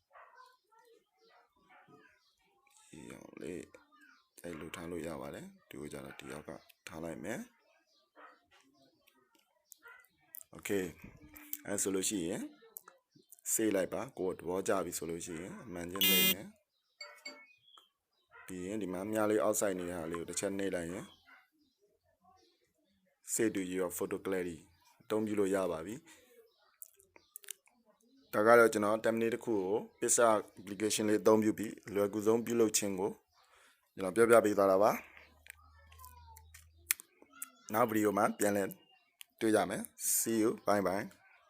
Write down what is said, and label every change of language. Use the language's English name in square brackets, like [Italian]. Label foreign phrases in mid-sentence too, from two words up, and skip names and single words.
[Burmese] နီအောင်လေးအဲ့လိုထားလို့ရပါတယ်ဒီကိုကြတော့ဒီအောက်ကထားလိုက်မယ် okay အဲ့ဆိုလို့ရှိရင်စေးလိုက်ပါကိုယ်သဘောကျပြီဆိုလို့ရှိရင်အမှန်ချင်းနေမယ် ပြီးရင်ဒီမှာမြားလေး outside နေတဲ့ဟာလေးကိုတစ်ချက်နှိပ်လိုက်ရင် [English] save to your photo clarity [Burmese] အသုံးပြုလို့ရပါပြီဒါကတော့ကျွန်တော် template တစ်ခုကို PicsArt application လေးအသုံးပြုပြီးလွယ်ကူဆုံးပြုလုပ်ခြင်းကိုကျွန်တော်ပြပေးသွားတာပါနောက်ဗီဒီယိုမှာပြန်လည်တွေ့ကြမယ် [English] see you bye bye